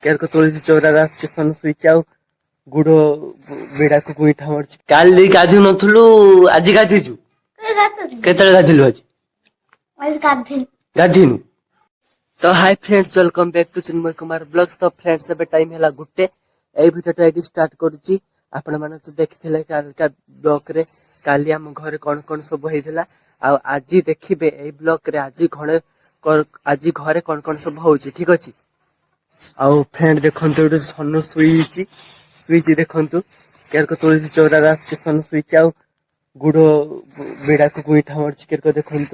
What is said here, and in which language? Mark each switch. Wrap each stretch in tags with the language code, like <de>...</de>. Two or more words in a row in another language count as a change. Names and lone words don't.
<or>କେରକ ତୋଳିଛି ଚଉରାରେ ଆସୁଛି ସନ ଶୋଇଛି ଆଉ ଗୁଡ ବିଡାକୁ ଗୁଇଠା ମାରୁଛି। କାଲି ଗାଧୁ ନଥିଲୁ ଆଜି ଗାଧେଇଛୁ? କେତେବେଳେ ଗାଧେଇଲୁ ଆଜି? ଗାଧେଇନୁ?</or> <en>ତ hi friends welcome back to Chinmay Kumar blogs.</en> <or>तो फ्रेंड्स ଏବେ ଟାଇମ ହେଲା ଗୋଟେ। ଏଇ ଭିଡିଓଟା ଏଠି ଷ୍ଟାର୍ଟ କରୁଛି। ଆପଣ ମାନେ ତ ଦେଖିଥିଲେ କାଲିକା ବ୍ଲଗ ରେ କାଲି ଆମ ଘରେ କଣ କଣ ସବୁ ହେଇଥିଲା ଆଉ ଆଜି ଦେଖିବେ ଏଇ ବ୍ଲଗ ରେ ଆଜି ଘରେ କଣ କଣ ସବୁ ହଉଛି। ଠିକ ଅଛି। ଆଉ फ्रेंड ଦେଖନ୍ତୁ ଏଠି ସନ ଶୋଇଛି ଦେଖନ୍ତୁ କେରକ ତୋଳିଛି ଚଉରାରେ ଆସୁଛି ସନ ଶୋଇଛି ଆଉ ଗୁଡ ବିଡାକୁ ଗୁଇଠା ମାରୁଛି କେରକ ଦେଖନ୍ତୁ।</or>